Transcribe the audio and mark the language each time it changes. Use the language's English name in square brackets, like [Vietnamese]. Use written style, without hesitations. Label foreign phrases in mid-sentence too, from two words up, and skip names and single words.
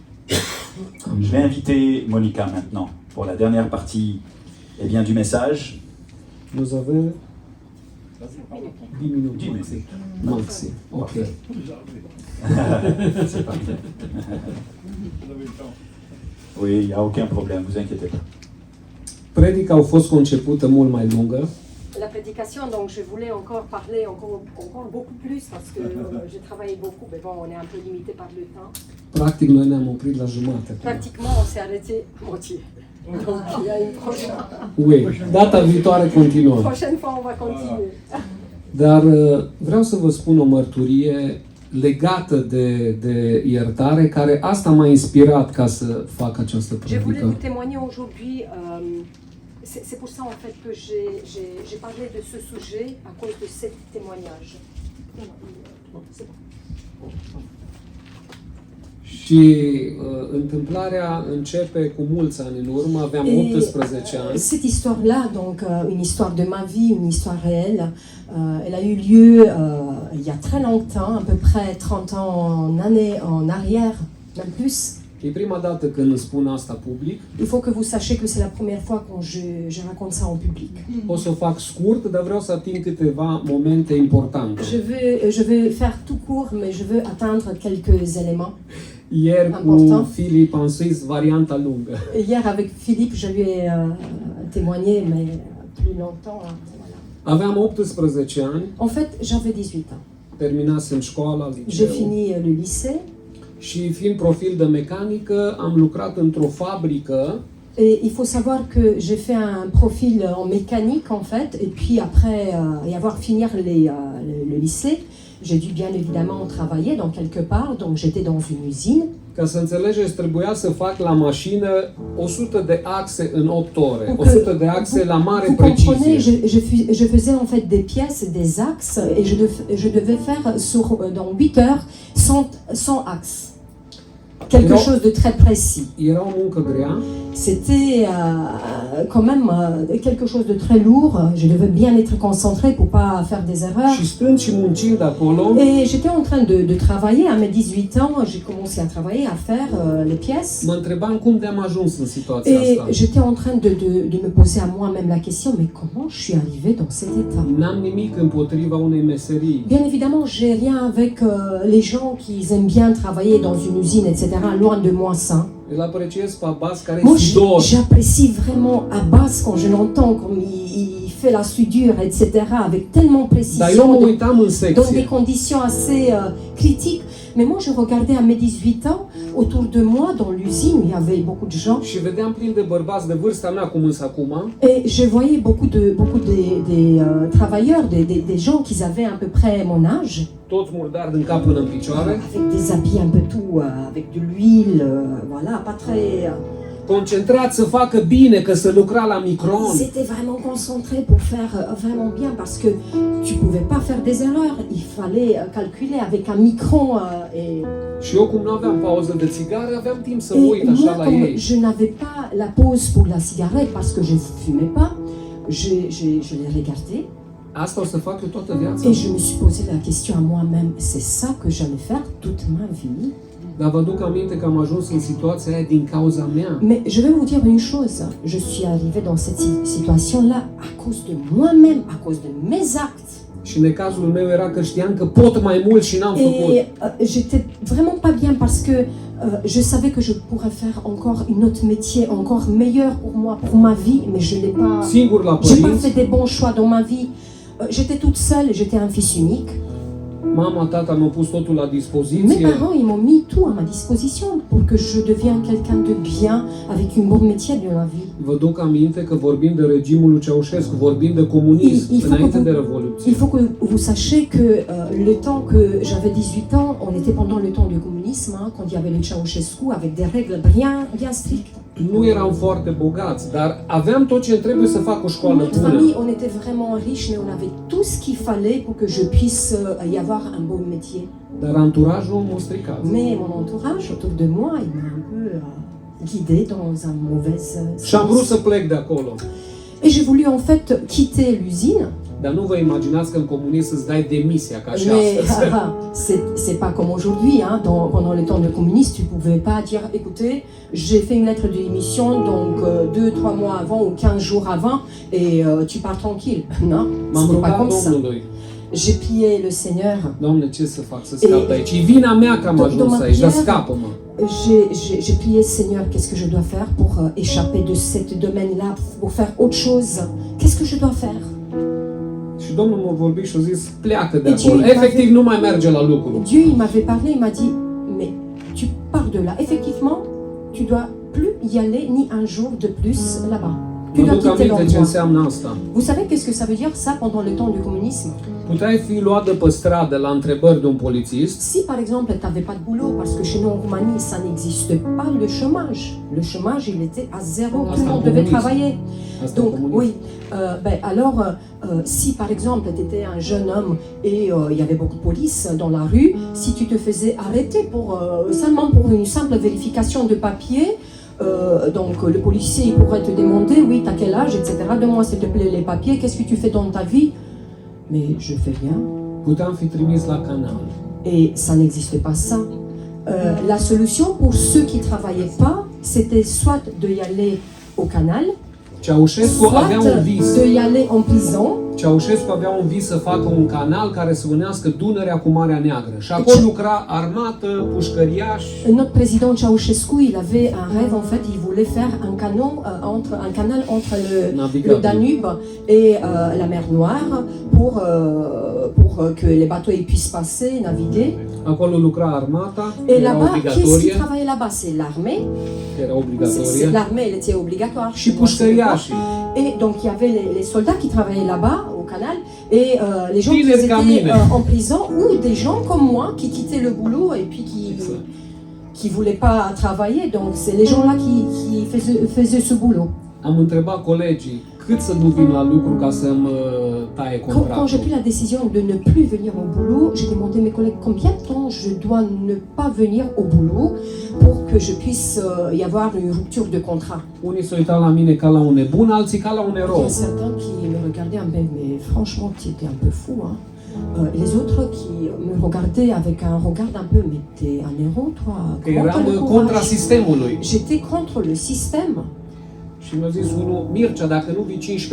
[French] Je vais inviter Monica maintenant pour la dernière partie, eh bien, du message. [Romanian] Nous avem 10 minute. [French] 10 minutes. [Romanian] Maxim. Ok. [French] C'est parfait. Oui, il n'y a aucun problème, vous inquiétez pas. [Romanian] Predica a fost concepută mult mai lungă. [French] La prédication, donc je voulais encore parler encore beaucoup plus parce que j'ai travaillé beaucoup, mais bon, on est un peu limité par le temps. [Romanian] Practic, noi ne-am oprit la jumate. [French] Pratiquement, on s'est arrêté moitié. Donc il y a une prochaine. [Romanian] Ui, data viitoare continuăm. [French] Prochaine fois, on va continuer. [Romanian] Dar vreau să vă spun o mărturie legată de iertare, care asta m-a inspirat ca să fac această [French] Je voulais [Romanian] predică. [French] vous témoigner aujourd'hui. C'est pour ça en fait que j'ai parlé de ce sujet à cause de cet témoignage. C'est bon. [Romanian] Și întâmplarea începe cu mulți ani în urmă, aveam 18 ani. [French] Cette histoire-là, donc une histoire de ma vie, une histoire réelle, elle a eu lieu il y a très longtemps, à peu près 30 ans en arrière, même plus. [Romanian] E prima dată când îmi spun asta public. [French] Il faut que vous sachiez que c'est la première fois quand je raconte ça en public. [Romanian] O să o fac scurt, dar vreau să ating câteva momente importante. [French] Je vais faire tout court, mais je veux atteindre quelques éléments. [Romanian] Ieri cu Filip am scris varianta lungă. [French] Hier avec Philippe, je lui ai témoigné, mais plus longtemps. Voilà. [Romanian] Aveam 18 ani. [French] En fait, j'avais 18 ans. [Romanian] Terminasem școala, [French] J'ai [Romanian] liceu. [French] fini le lycée. [Romanian] Și fiind profil de mecanică, am lucrat într-o fabrică. [French] Et il faut savoir que j'ai fait un profil en mécanique en fait, et puis après y avoir fini le lycée, j'ai dû bien évidemment travailler dans quelque part, donc j'étais dans une usine. [Romanian] Ca să înțelegeți, trebuia să fac la mașină 100 de axe în 8 ore. 100 de axe la mare precizie. [French] Je faisais en fait des pièces, des axes, et je devais faire dans 8 heures 100 axes. Quelque chose de très précis. [Romanian] Era o muncă grea. [French] C'était quand même quelque chose de très lourd. Je devais bien être concentré pour pas faire des erreurs. [Romanian] Și stând și muncind acolo. [French] Et j'étais en train de travailler. À mes 18 ans, j'ai commencé à travailler, à faire les pièces. [Romanian] Mă întrebam cum de-am ajuns în situația [French] Et [Romanian] asta. [French] j'étais en train de me poser à moi-même la question, mais comment je suis arrivé dans cet état? [Romanian] N-am nimic împotriva unei meserii. [French] Bien évidemment, j'ai rien avec les gens qui aiment bien travailler dans une usine, etc. Loin de moi ça. [Romanian] Îl apreciez pe Abbas care [French] Moi, [Romanian] e sudor. [French] j'apprécie vraiment Abbas quand je l'entends, comme il fait la soudure, etc. avec tellement [Romanian] Dar eu mă [French] précision, [Romanian] uitam în [French] dans des [Romanian] secție. [French] conditions assez critiques. Mais moi, je regardais à mes 18 ans, autour de moi, dans l'usine, il y avait beaucoup de gens. [Romanian] Și vedeam plin de bărbați de vârsta mea, cum însă acum. [French] Et je voyais beaucoup de travailleurs, des gens qui avaient à peu près mon âge. [Romanian] Toți murdari din cap până în picioare. [French] Avec des habits un peu tout, avec de l'huile, voilà, pas très... [Romanian] Concentrat să facă bine, că să lucra la micron. [French] Ils étaient vraiment concentrés pour faire vraiment bien, parce que tu pouvais pas faire des erreurs, il fallait calculer avec un micron et... [Romanian] Și eu cum nu aveam pauză de țigară, aveam timp să mă [French] Et [Romanian] uit [French] moi, [Romanian] așa la [French] comme [Romanian] ei. [French] je n'avais pas la pause pour la cigarette, parce que je fumais pas, je les regardais. [Romanian] Asta o să fac eu toată viața. [French] Et je me suis posé la question à moi-même, c'est ça que j'allais faire toute ma vie? [Romanian] Dar vă duc aminte că am ajuns în situația aia din cauza mea. [French] Mais je vais vous dire une chose, je suis arrivée dans cette situation-là à cause de moi-même, à cause de mes actes. [Romanian] Și necazul meu era că știam că pot mai mult și n-am făcut. [French] Et j'étais vraiment pas bien parce que je savais que je pourrais faire encore un autre métier, encore meilleur pour moi, pour ma vie, mais je n'ai pas, [Romanian] Singur la [French] j'ai pas [Romanian] părinți, [French] fait des bons choix dans ma vie. J'étais toute seule, j'étais un fils unique. [Romanian] mama, tata mi-au pus totul la [French] Mes [Romanian] dispoziție. [French] parents, ils m'ont mis tout à ma disposition pour que je devienne quelqu'un de bien, avec un bon métier de la vie. [Romanian] Vă duc aminte că vorbim de regimul lui Ceaușescu, vorbim de comunism [French] Il faut [Romanian] înainte [French] que [Romanian] de [French] vous- [Romanian] Revoluție. [French] Il faut que vous sachiez que le temps que j'avais 18 ans, on était pendant le temps du communisme, hein, quand il y avait le Ceausescu, avec des règles bien strictes. [Romanian] Nu eram foarte bogați, dar aveam tot ce trebuie să fac o școală [French] Notre [Romanian] bună. [French] famille, on était vraiment riche, mais on avait tout ce qu'il fallait pour que je puisse y avoir un bon métier. [Romanian] Dar anturajul m-a stricat. [French] Mais mon entourage autour de moi, il m'a un peu guidée dans un mauvais [Romanian] Și am vrut [French] sens. [Romanian] să plec de acolo. [French] Et j'ai voulu en fait quitter l'usine. [Romanian] Dar nu vă imaginați că în comunism îți dai demisia, ca și [French] Mais [Romanian] astăzi. [French] c'est pas comme aujourd'hui. Hein. Pendant le temps de communiste, tu pouvais pas dire écoutez, j'ai fait une lettre de démission donc 2-3 mois avant ou 15 jours avant et tu pars tranquille. Non, [Romanian] M-am [French] c'était pas [Romanian] rugat [French] comme ça. [Romanian] Domnului. [French] J'ai prié le Seigneur. [Romanian] Doamne, ce să fac să scap de aici? E vina mea că am ajuns aici, dar scapă-mă. [French] J'ai prié Seigneur, qu'est-ce que je dois faire pour échapper de ce domaine-là, pour faire autre chose. Qu'est-ce que je dois faire? [Romanian] Și Domnul m-a vorbit și a zis, pleacă de Deci, acolo. el Efectiv, nu mai merge la lucru. [French] Dieu, il m'avait parlé, il m'a dit, mais tu pars de là. Effectivement, tu dois plus y aller ni un jour de plus là-bas. Tu [Romanian] Mă [French] dois [Romanian] duc [French] quitter [Romanian] aminte ce [French] l'endroit. [Romanian] înseamnă asta. [French] Vous savez qu'est-ce que ça veut dire ça pendant le temps du communisme? [Romanian] Puteai fi luat de pe stradă la întrebări de un polițist [French] Si par exemple tu n'avais pas de boulot, parce que chez nous en Roumanie ça n'existe pas le chômage. Le chômage il était à zéro, tout le monde devait travailler. [Romanian] Asta e [French] Donc [Romanian] comunism. [French] oui, alors si par exemple tu étais un jeune homme et il y avait beaucoup de police dans la rue, si tu te faisais arrêter pour seulement pour une simple vérification de papier, donc le policier il pourrait te demander oui t'as quel âge etc. Donne-moi s'il te plaît les papiers, qu'est-ce que tu fais dans ta vie? Mais je fais rien. [Romanian] Puteam fi trimis la canal. [French] Et ça n'existe pas ça. La solution pour ceux qui ne travaillaient pas, c'était soit de y aller au canal, [Romanian] Ceaușescu avea un [French] soit [Romanian] vis. [French] de y aller en prison. [Romanian] Ceaușescu avea un vis să facă un canal care să unească Dunărea cu Marea Neagră. Și acolo lucra armată, pușcăriași. [French] Notre président Ceausescu, il avait un rêve en fait, il voulait faire un canal entre le Danube et la mer Noire pour que les bateaux ils puissent passer, naviguer. [Romanian] Acolo lucra armata, [French] Et [Romanian] era [French] là-bas, qui est-ce qui [Romanian] obligatorie, [French] travaillait là-bas? C'est l'armée. [Romanian] era obligatorie, [French] L'armée, elle était obligatoire. [Romanian] și pușcăriașii. [French] Et donc il y avait les soldats qui travaillaient là-bas au canal et les gens qui [Romanian] Tineri ca [French] étaient [Romanian] mine. [French] en prison ou des gens comme moi qui quittaient le boulot et puis qui voulaient pas travailler. Donc c'est les gens là qui faisaient ce boulot. [Romanian] Am întrebat colegii cât să nu vin la lucru ca să-mi taie [French] Quand j'ai [Romanian] contractul. [French] pris la décision de ne plus venir au boulot, j'ai demandé à mes collègues combien de temps je dois ne pas venir au boulot pour que je puisse y avoir une rupture de contrat. [Romanian] Unii se uitau la mine ca la un nebun, alții ca la un [French] Il y [Romanian] erou. [French] a certains qui me regardaient un peu, mais franchement, tu étais un peu fou. Hein. Les autres qui me regardaient avec un regard un peu, mais t'es un héros, toi. [Romanian] Că [French] Comment t'as le [Romanian] eram contra [French] courage? [Romanian] sistemului. [French] J'étais contre le système. [Romanian] Și mi-a zis unul, Mircea, dacă nu vii 15